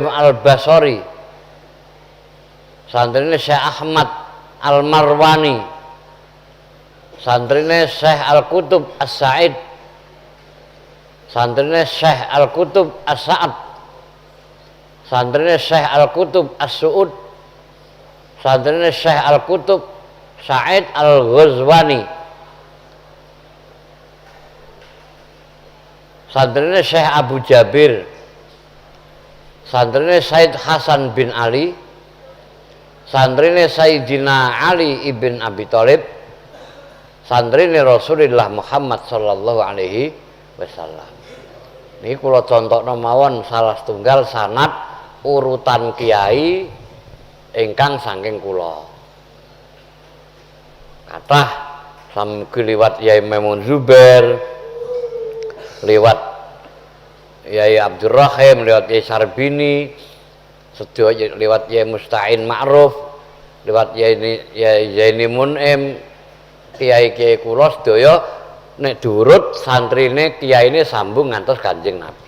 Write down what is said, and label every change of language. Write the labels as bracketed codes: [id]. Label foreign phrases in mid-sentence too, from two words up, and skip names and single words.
[jv] Al-Basori, santrine Syekh Ahmad Al-Marwani, santrine Syekh Al-Qutub As-Sa'id, santrine Syekh Al-Qutub As-Sa'ad, santrine Syekh Al-Qutub As-Su'ud, santrine Syekh Al-Qutub Sa'id Al-Ghazwani, santrine Syekh Abu Jabir, santrine Said Hasan bin Ali, santrine Sayyidina Ali ibn Abi Thalib, santrine Rasulullah Muhammad [ar] صلى الله عليه وسلم. [jv] Niki kula contohna mawon salah setunggal sanad urutan kiai ingkang saking kula. Kathah samugi liwat Yai Maimun Zubair, liwat Yai Abdul Rahim, liwat Yai Sarbini, sedaya liwat Yai Musta'in Ma'ruf, liwat Yai Zaini Mun'im, kiai-kiai kula sedaya nek durut santrine kiyaine sambung ngantos Kanjeng Nabi.